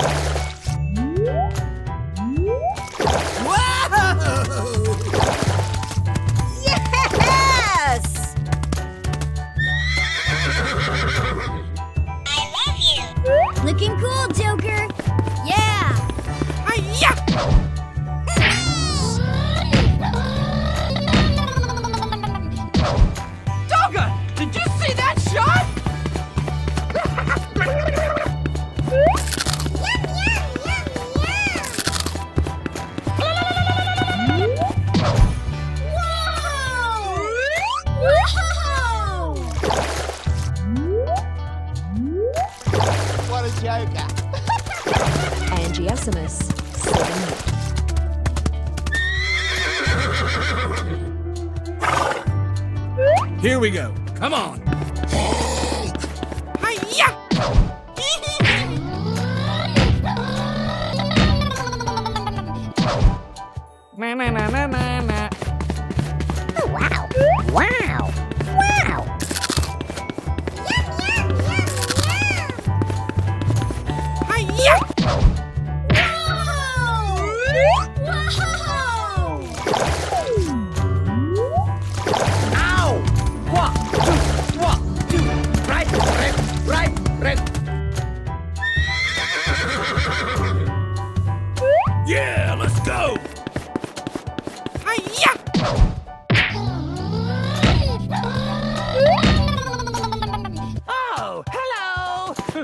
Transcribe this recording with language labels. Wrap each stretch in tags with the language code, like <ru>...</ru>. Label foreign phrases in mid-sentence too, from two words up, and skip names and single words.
<en>Whoa! Yes! I love you! Looking cool, Joker. Yeah. Hi-ya! Dogga, did you see that shot? What a joker! Angiosimus. 7. Here we go. Come on. Hi-ya! Na. Oh, wow! Wow! Wow! Hi-ya! Ow! 1, 2, 1, 2. Right. Yeah, let's go. Hi-ya! Oh, hello!</en>